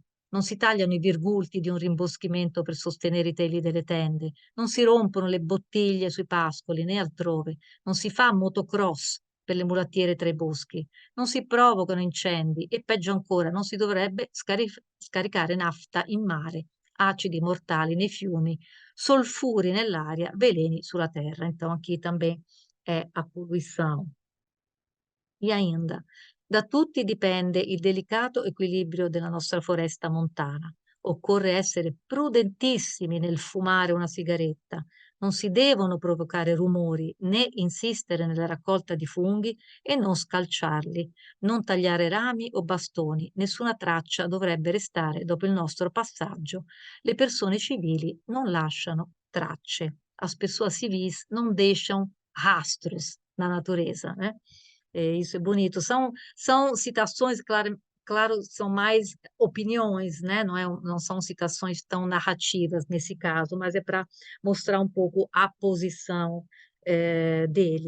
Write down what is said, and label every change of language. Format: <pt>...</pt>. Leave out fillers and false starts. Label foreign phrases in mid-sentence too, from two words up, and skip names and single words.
<it>Non si tagliano i virgulti di un rimboschimento per sostenere i teli delle tende, non si rompono le bottiglie sui pascoli né altrove, non si fa motocross per le mulattiere tra i boschi, non si provocano incendi e peggio ancora non si dovrebbe scaricare nafta in mare, acidi mortali nei fiumi, solfuri nell'aria, veleni sulla terra.</it> <pt>Então aqui também é a poluição. E ainda,</pt> <it>da tutti dipende il delicato equilibrio della nostra foresta montana. Occorre essere prudentissimi nel fumare una sigaretta. Non si devono provocare rumori né insistere nella raccolta di funghi e non scalciarli, non tagliare rami o bastoni. Nessuna traccia dovrebbe restare dopo il nostro passaggio. Le persone civili non lasciano tracce.</it> <pt>As pessoas civis não deixam rastros na natureza, né? É, isso é bonito. São citações, claro, são mais opiniões, né? Não são citações tão narrativas nesse caso, mas é para mostrar um pouco a posição dele.</pt>